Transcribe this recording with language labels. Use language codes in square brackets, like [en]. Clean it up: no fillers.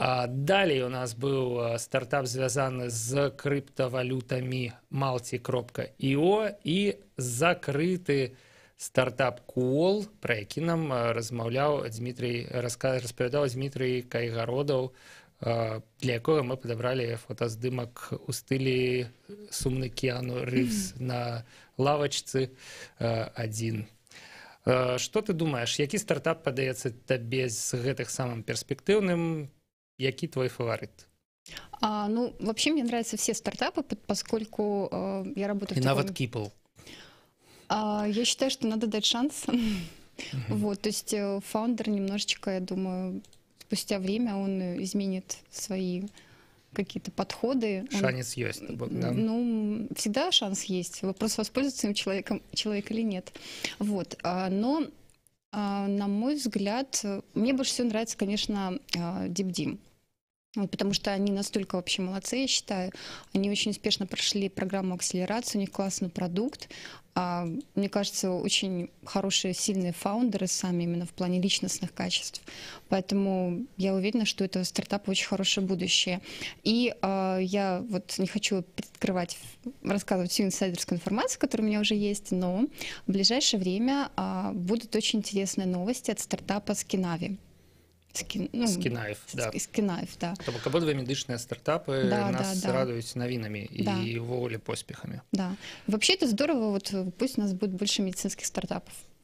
[be] Далей у нас быў стартап звязаны з крыптавалютамі Malti.io і закрыты стартап Куол, пра які нам распавядаў Дмітрый Кайгародаў, для якога мы падабралі фотаздымак у стылі сумны Кіану Рывз на лавачцы адзін. Што ты думаеш, які стартап падаецца табе з гэтых самым перспектыўным, які твой фаворит? [ru] Ну, вообще мне нравятся все стартапы, поскольку я работаю в таком... И нават Кипл. Я считаю, что надо дать шанс. Вот, то есть фаундер немножечко, я думаю, спустя время он изменит свои какие-то подходы. Шанс есть. Да? Ну, всегда шанс есть. Вопрос, воспользуется им человек или нет. Вот. Но, на мой взгляд, мне больше всего нравится, конечно, DeepD. Потому что они настолько вообще молодцы, я считаю. Они очень успешно прошли программу акселерации, у них классный продукт. Мне кажется, очень хорошие, сильные фаундеры сами, именно в плане личностных качеств. Поэтому я уверена, что это стартап очень хорошее будущее. И я вот не хочу рассказывать всю инсайдерскую информацию, которая у меня уже есть, но в ближайшее время будут очень интересные новости от стартапа Скінави. Скінаев, да. Скінаев, да. [be] То бок абодва медычныя стартапы нас радуюць навінамі і ўвогуле поспехамі. Да. [ru] Вообще это здорово, вот пусть у нас будет больше медицинских стартапов.